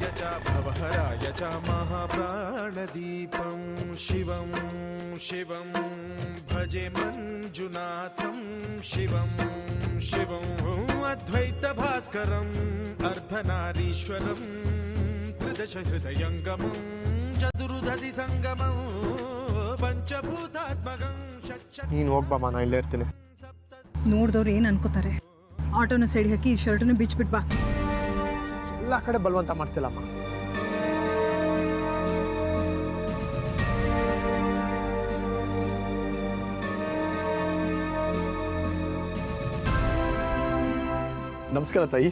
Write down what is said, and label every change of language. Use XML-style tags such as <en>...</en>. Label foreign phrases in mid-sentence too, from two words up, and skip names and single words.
<sa>च भवहराय च महाप्राणदीपं शिवं शिवं भजे मञ्जुनाथं शिवं शिवं अद्वैतभास्करम् अर्धनारीश्वरं त्रिदश हृदयङ्गमं चतुर्दधि सङ्गमं पञ्च ಪಂಚಭೂತಾತ್ಮಕಂ ಷಟ್ಚ</sa> <kn>ನೀನು ಹೋಗ್ಬಮ್ಮ ನಾ ಇಲ್ಲೇ ಇರ್ತೀನಿ. ನೋಡಿದವ್ರು ಏನು ಅನ್ಕೋತಾರೆ? ಆಟೋನ ಸೈಡ್ ಹಾಕಿ ಈ ಶರ್ಟನ್ನು ಬಿಚ್ಬಿಟ್ ಬಾ. ಎಲ್ಲ ಕಡೆ ಬಲವಂತ ಮಾಡ್ತಿಲ್ಲಮ್ಮ. ನಮಸ್ಕಾರ ತಾಯಿ.</kn>